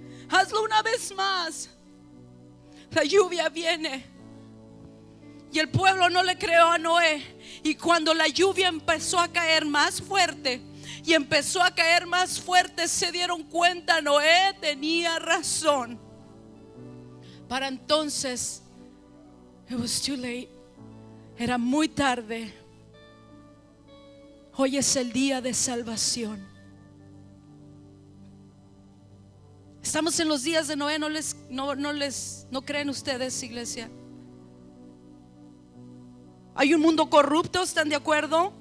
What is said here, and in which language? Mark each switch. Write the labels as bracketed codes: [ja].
[es] Hazlo una vez más. La lluvia viene. Y el pueblo no le creó a Noé. Y cuando la lluvia empezó a caer más fuerte, y empezó a caer más fuerte, se dieron cuenta, Noé tenía razón. [en] Para entonces, it was too late. [es] Era muy tarde. Hoy es el día de salvación. Estamos en los días de Noé. ¿No creen ustedes, iglesia? Hay un mundo corrupto, ¿están de acuerdo?